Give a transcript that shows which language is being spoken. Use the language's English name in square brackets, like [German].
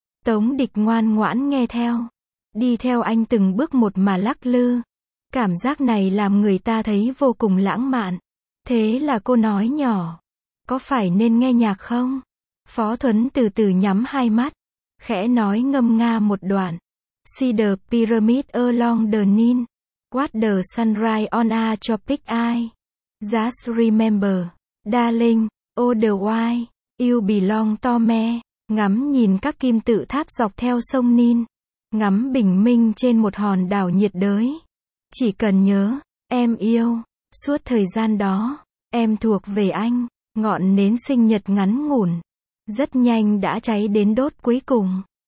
[Vietnamese] Tống Địch ngoan ngoãn nghe theo, đi theo anh từng bước một mà lắc lư. Cảm giác này làm người ta thấy vô cùng lãng mạn. Thế là cô nói nhỏ, có phải nên nghe nhạc không? Phó Thuấn từ từ nhắm hai mắt, khẽ nói ngâm nga một đoạn. [English] See the pyramid along the Nile, watch the sunrise on a tropic eye. Just remember, darling, all the while, you belong to me. [Vietnamese] Ngắm nhìn các kim tự tháp dọc theo sông Nile, ngắm bình minh trên một hòn đảo nhiệt đới. Chỉ cần nhớ, em yêu, suốt thời gian đó, em thuộc về anh. Ngọn nến sinh nhật ngắn ngủn, rất nhanh đã cháy đến đốt cuối cùng.